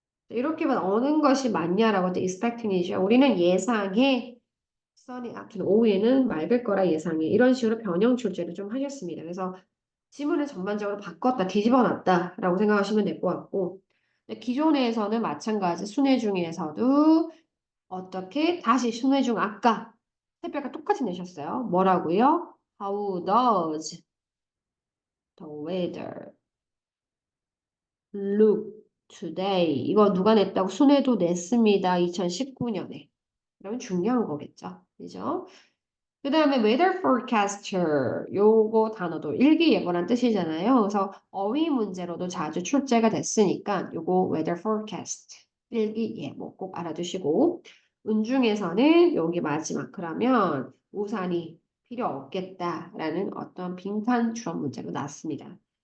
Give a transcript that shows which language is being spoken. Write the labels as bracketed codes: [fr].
[ko] 이렇게만 어느 것이 맞냐라고 때 expecting이죠. 우리는 예상해 [en] sunny afternoon, [ko] 오후에는 맑을 거라 예상해. 이런 식으로 변형 출제를 좀 하셨습니다. 그래서 지문을 전반적으로 바꿨다, 뒤집어 놨다라고 생각하시면 될 것 같고 기존에서는 마찬가지 순회 중에서도 어떻게 다시 순회 중 아까 새벽과 똑같이 내셨어요. 뭐라고요? [en] How does the weather look today? [ko] 이거 누가 냈다고 순회도 냈습니다. 2019년에. 그러면 중요한 거겠죠. 그죠? 그 다음에 weather forecaster 요거 단어도 일기예보란 뜻이잖아요. 그래서 어휘 문제로도 자주 출제가 됐으니까 요거 weather forecast 일기예보 꼭 알아두시고 운중에서는 여기 마지막 그러면 우산이 필요 없겠다라는 어떤 빈칸 추론 문제로 나왔습니다.